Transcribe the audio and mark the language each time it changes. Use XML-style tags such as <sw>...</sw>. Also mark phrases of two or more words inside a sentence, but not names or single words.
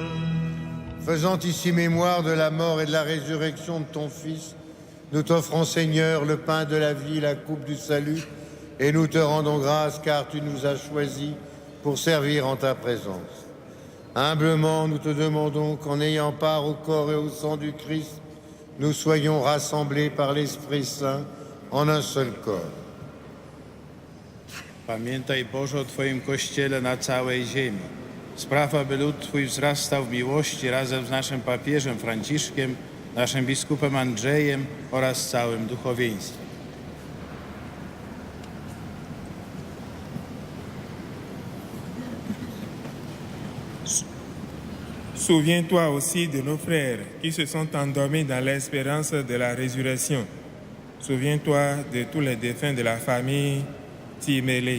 <fr>Faisant ici mémoire de la mort et de la résurrection de ton Fils, nous t'offrons, Seigneur, le pain de la vie, la coupe du salut, et nous te rendons grâce car tu nous as choisis pour servir en ta présence. Humblement, nous te demandons qu'en ayant part au corps et au sang du Christ, nous soyons rassemblés par l'Esprit Saint en un seul corps.</fr> <pl>Pamiętaj, Boże, o Twoim Kościele na całej ziemi. Spraw, aby lud Twój wzrastał w miłości razem z naszym papieżem Franciszkiem, naszym biskupem Andrzejem oraz całym duchowieństwem.</pl> <fr>Souviens-toi aussi de nos frères qui se sont endormis dans l'espérance de la résurrection. Souviens-toi de tous les défunts de la famille Timélé.</fr>